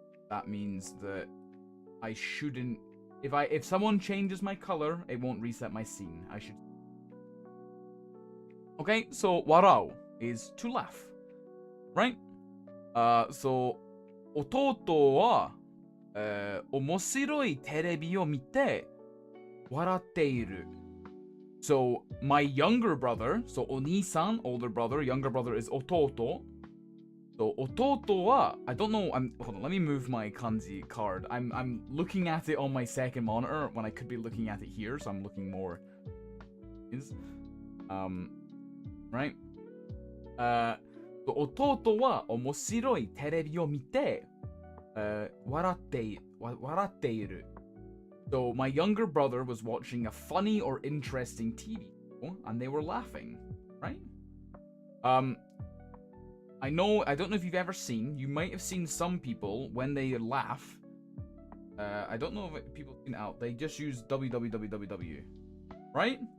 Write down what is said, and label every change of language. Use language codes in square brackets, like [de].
[en] That means that I shouldn't. If someone changes my color, it won't reset my scene. I should. Okay, so warao is to laugh, right? [ja] So 弟は、面白いテレビを見て笑っている. [en] So my younger brother, so お兄さん older brother, younger brother is 弟 So, 弟は, I don't know, hold on, let me move my kanji card. I'm looking at it on my second monitor when I could be looking at it here, so I'm looking more. Right? [ja] 弟は面白いテレビを見て、笑っている. [en] So my younger brother was watching a funny or interesting TV show, and they were laughing, right? I don't know if you've ever seen, you might have seen some people, when they laugh, I don't know if people seen it out, they just use www, right?